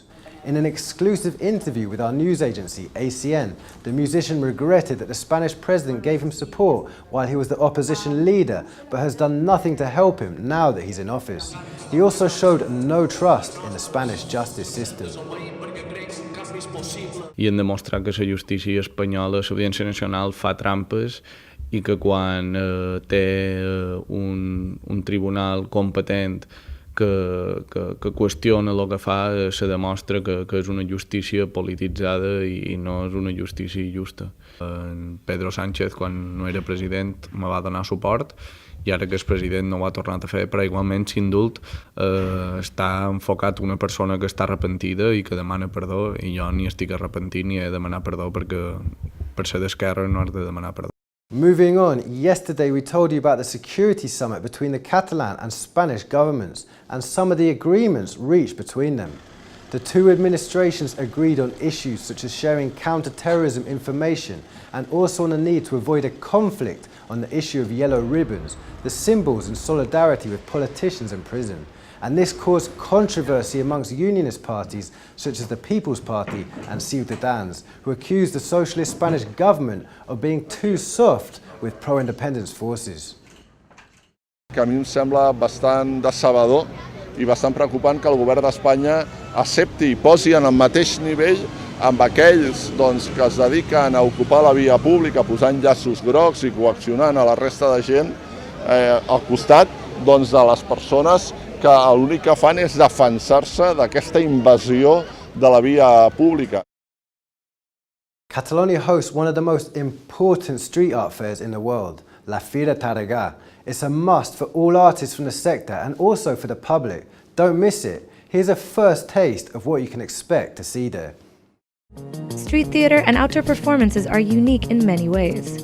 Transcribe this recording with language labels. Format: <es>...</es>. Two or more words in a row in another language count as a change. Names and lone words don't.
<en>In an exclusive interview with our news agency ACN, the musician regretted that the Spanish president gave him support while he was the opposition leader, but has done nothing to help him now that he's in office. He also showed no trust in the Spanish justice system.</en> <ca>I han demostrat que la justícia espanyola, l'Audiència Nacional, fa trampes i que quan té un tribunal competent que qüestiona el que fa, se demostra que és una justícia polititzada i no és una justícia justa. Pedro Sánchez, quan no era president, me va donar suport i ara que és president no ho ha tornat a fer, però igualment s'indult està enfocat una persona que està arrepentida i que demana perdó, i jo ni estic arrepentit ni he de demanar perdó perquè per ser d'esquerra no has de demanar perdó.</ca> <en>Moving on, yesterday we told you about the security summit between the Catalan and Spanish governments and some of the agreements reached between them. The two administrations agreed on issues such as sharing counter-terrorism information and also on the need to avoid a conflict on the issue of yellow ribbons, the symbols in solidarity with politicians in prison. And this caused controversy amongst unionist parties such as the People's Party and Ciutadans, who accused the socialist Spanish government of being too soft with pro-independence forces.</en> <ca>Que a mi em sembla bastant decebedor i bastant preocupant que el govern d'Espanya accepti i posi en el mateix nivell amb aquells que es dediquen a ocupar la via pública posant llaços grocs i coaccionant a la resta de gent al costat de les persones que l'únic que fan és defensar-se d'aquesta invasió de la via pública.</ca> <en>Catalonia hosts one of the most important street art fairs in the world, La Fira Tàrrega. It's a must for all artists from the sector and also for the public. Don't miss it. Here's a first taste of what you can expect to see there. Street theater and outdoor performances are unique in many ways.</en>